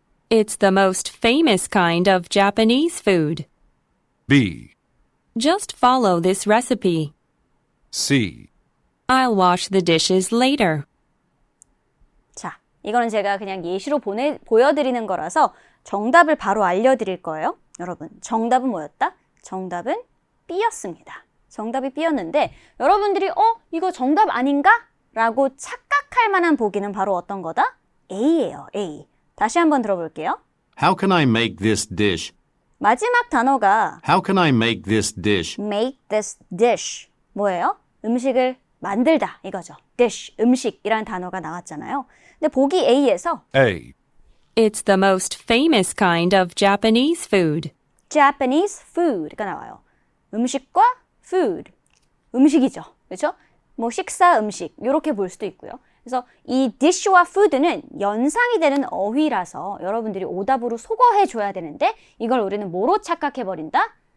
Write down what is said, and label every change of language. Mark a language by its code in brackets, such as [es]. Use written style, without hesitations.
[en] It's the most famous kind of Japanese food. B. Just follow this recipe. C. I'll wash the dishes later. [ko] 자, 이거는 제가 그냥 예시로 보여드리는 거라서 정답을 바로 알려드릴 거예요. 여러분, 정답은 뭐였다? 정답은 B였습니다. 정답이 B였는데 여러분들이 이거 정답 아닌가? 라고 착각할 만한 보기는 바로 어떤 거다? A예요. A. 다시 한번 들어볼게요. [en] How can I make this dish? [ko] 마지막 단어가 [en] How can I make this dish? make this dish. [ko] 뭐예요? 음식을 만들다 이거죠. dish, 음식이라는 단어가 나왔잖아요. 근데 보기 A에서 [en] A, It's the most famous kind of Japanese food. [ko] Japanese food가 나와요. 음식과 food, 음식이죠. 그렇죠? 뭐 식사, 음식 이렇게 볼 수도 있고요. 그래서 이 dish와 food는 연상이 되는 어휘라서 여러분들이 오답으로 소거해 줘야 되는데 이걸 우리는 뭐로 착각해버린다?